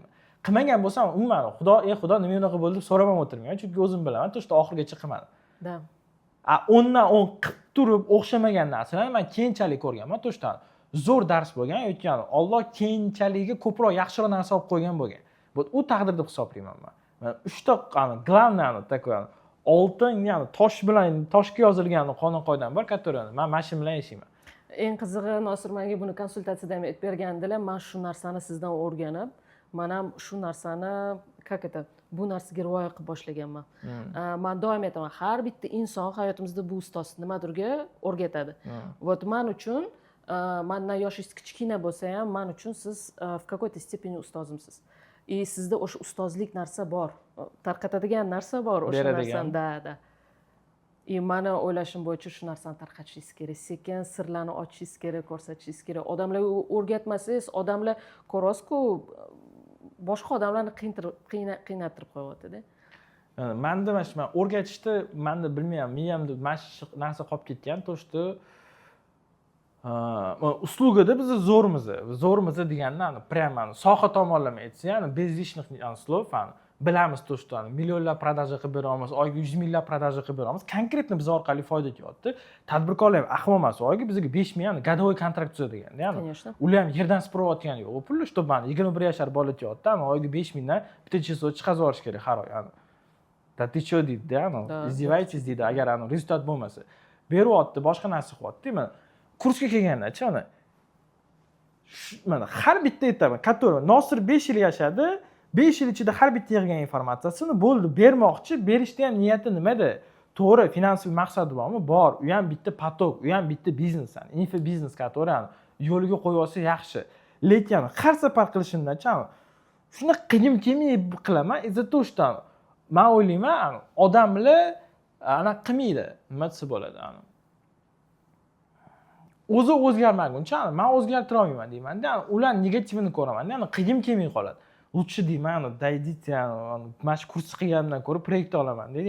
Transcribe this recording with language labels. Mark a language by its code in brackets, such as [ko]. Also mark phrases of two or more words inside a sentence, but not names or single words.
[uz] Qilmagan bo'lsam, umuman Xudo nima unaqa bo'ldi deb so'ramam o'tirmayman, chunki o'zim bilaman, [ru] то, что [uz] oxirigacha qilmadim. Da. 10 dan 10 qilib turib o'xshamagan narsalarni men keyinchalik ko'rganman, [ru] то, что [uz] zo'r dars bo'lgan, yoki Alloh keyinchaligiga ko'proq yaxshiroq narsa olib qo'ygan bo'lgan. Bu taqdir deb hisoblayman men. Men 3 ta [ru] главное такое [uz] oltin, ya'ni tosh bilan toshga yozilgan qonun-qoidalar bor, который men mashin bilan yashayman. Eng qizig'i, Nosir menga buni konsultatsiyada ham aytib bergandilar. Men shu narsani sizdan o'rganib, men ham shu narsani, bu narsaga rioya qilib boshlaganman. Men doim aytaman, har bitta inson hayotimizda bu ustoz nimadirga o'rgatadi. Вот men uchun, mendan yoshingiz kichkina bo'lsa ham, men uchun siz [ru] в какой-то степени [uz] ustozimsiz. И sizda o'sha ustozlik narsa bor, tarqatadigan narsa bor o'sha narsani. Da. И meni o'ylashim bo'yicha shu narsani tarqatishingiz kerak. Sekin sirlarni ochishingiz kerak, ko'rsatishingiz kerak. Odamlarga o'rgatmasangiz, odamlar ko'rasku, boshqa odamlarni qiynattirib qo'yapti-da. Menda mana shu o'rgatishda menda bilmayman, miyamda mana shu narsa qolib ketgan, [ru] то, что [uz] uslugida biz zo'rmiz degandan prямо soha tomonlama aytsa, [ru] без лишних слов, [uz] bilamiz, [ru] то, что [uz] millionlab продажа qilib beramiz, oyga 100 minglar продажа qilib beramiz. Konkretno biz orqali foyda kelyapti. Tadbirkorlar ham ahmoq emas, oyga bizga 5 ming, [ru] годовой контракт [uz] tuzadigan. Конечно. Ular ham yerdan sipiryotgani yo'q. Pulni что bani 21 yoshar bola kelyapti, oyga 5 mingdan bitta chesot chiqazib olish kerak har oy. [ru] Да ты что [uz] deydi, izdevaysiz deydi, agar rezultat bo'lmasa. Beryapti, boshqa narsa qilyapti. Men kursga kelganda-chi, mana har bitta aytaman, который Nosir 5 yil yashadi, 5 yil ichida har bitta yig'gan informatsiyasini bo'ldi bermoqchi, berishda ham niyati nimada? To'g'ri, finansiy maqsadi bormi? Bor. U ham bitta potok, u ham bitta biznes, info biznes, который yo'liga qo'yib olsa yaxshi. Lekin har safar qilishimdan-chi, shuni qiyin kelmay qilaman, [ru] из-за того, что [uz] men o'ylayman, odamlar qilmaydi, nima desa bo'ladi, o'zi o'zgarmaguncha men o'zgartira olmayman deyman-da. Ular negativini ko'raman-da, qiyin kelmay qoladi. Lutchi deyman, dayditsiya, mana shu kurs qilgandan ko'ra proyekt olaman deydi.